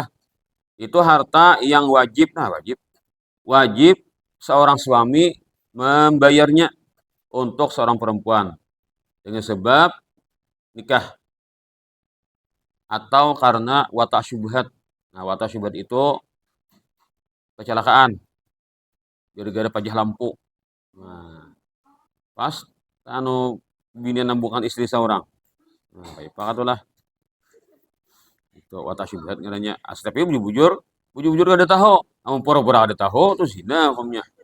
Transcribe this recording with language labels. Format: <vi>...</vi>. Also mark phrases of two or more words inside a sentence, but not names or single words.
<id>Itu harta yang wajib, nah wajib seorang suami membayarnya untuk seorang perempuan dengan sebab nikah atau karena</id> <ar>watak syubhat.</ar> <bjn>Nah,</bjn> <ar>watak syubhat</ar> <bjn>itu kecelakaan gara-gara pajah lampu. Nah, pas anu bini bukan istri seorang. Nah, kayak apa katulah. Itu</bjn> <ar>watak syubhat</ar> <bjn>ngaranya. Tapi bujur-bujur ada tahu. Amun pura-pura ada tahu tuh zina hukumnya.</bjn>